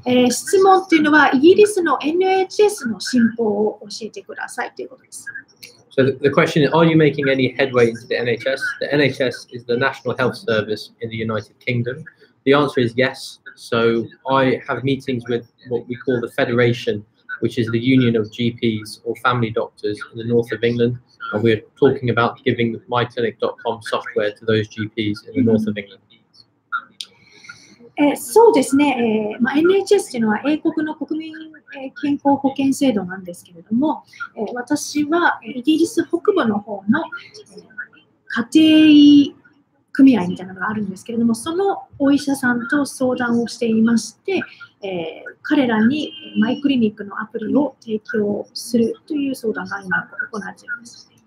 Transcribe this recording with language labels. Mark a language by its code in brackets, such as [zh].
[ja] 質問っていうのは、イギリスの NHS の進歩を教えてくださいということです。 [en] So the question is, are you making any headway into the NHS? The NHS is the National Health Service in the United Kingdom. The answer is yes. So I have meetings with what we call the Federation which is the union of GPs or family doctors in the north of England. And we're talking about giving myclinic.com software to those GPs in the north of England. [ja] そうですね、NHS というのは英国の国民健康保険制度なんですけれども、私はイギリス北部の方の家庭組合みたいなのがあるんですけれども、そのお医者さんと相談をしていまして、彼らにマイクリニックのアプリを提供するという相談が今行われています。